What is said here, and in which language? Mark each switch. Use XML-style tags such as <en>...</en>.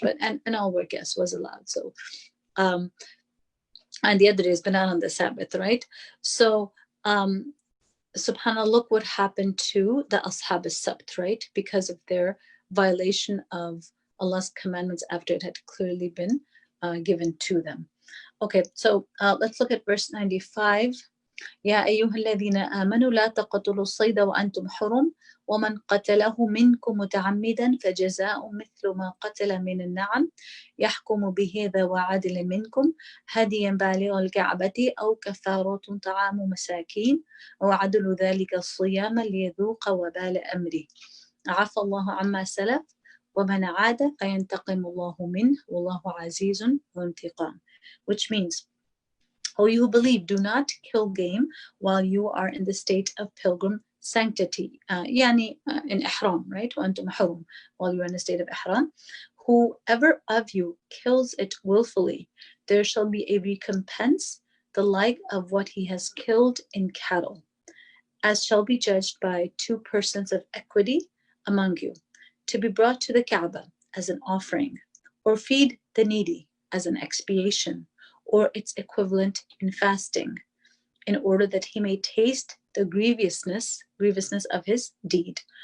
<en>But and all work, yes, was allowed. So, and the other days, but not on the Sabbath, right? So, subhanAllah, look what happened to the Ashab al-Sabt, right? Because of their violation of Allah's commandments after it had clearly been given to them. Okay, so let's look at verse 95.</en> <ar>يا أيها الذين آمنوا لا تقتلوا الصيد وأنتم حرم ومن قتله منكم متعمدا فجزاء مثل ما قتل من النعم يحكم به ذوى عدل منكم هديا بالغ الكعبة أو كفارة طعام مساكين وعدل ذلك الصيام ليذوق وبال أمره عفى الله عما سلف ومن عاد فينتقم الله منه والله عزيز ذو انتقام,</ar> <en>which means, O you who believe, do not kill game while you are in the state of pilgrim sanctity. In ihram, right?</en> <ar>وأنتم حرم,</ar> <en>while you are in the state of ihram. Whoever of you kills it willfully, there shall be a recompense, the like of what he has killed in cattle, as shall be judged by 2 persons of equity among you, to be brought to the Kaaba as an offering, or feed the needy as an expiation, or its equivalent in fasting, in order that he may taste the grievousness of his deed.</en>